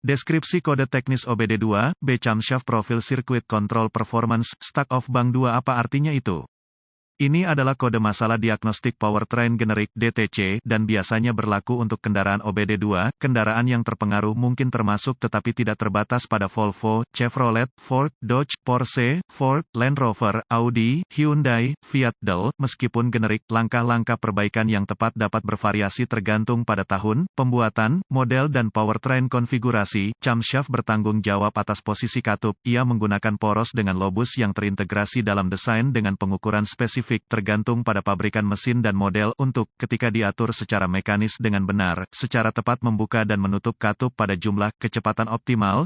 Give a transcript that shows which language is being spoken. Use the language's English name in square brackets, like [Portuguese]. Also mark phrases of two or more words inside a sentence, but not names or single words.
[Indonesian] Deskripsi kode teknis [English] OBD2, B Camshaft Profile Circuit Control Performance, Stack of Bank 2. [Indonesian] Apa artinya itu? Ini adalah kode masalah diagnostik powertrain generik (DTC) dan biasanya berlaku untuk kendaraan OBD2. Kendaraan yang terpengaruh mungkin termasuk tetapi tidak terbatas pada Volvo, Chevrolet, Ford, Dodge, Porsche, Ford, Land Rover, Audi, Hyundai, Fiat Del. Meskipun generik, langkah-langkah perbaikan yang tepat dapat bervariasi tergantung pada tahun, pembuatan, model dan powertrain konfigurasi. Camshaft bertanggung jawab atas posisi katup. Ia menggunakan poros dengan lobus yang terintegrasi dalam desain dengan pengukuran spesifik tergantung pada pabrikan mesin dan model untuk, ketika diatur secara mekanis dengan benar, secara tepat membuka dan menutup katup pada jumlah, kecepatan optimal.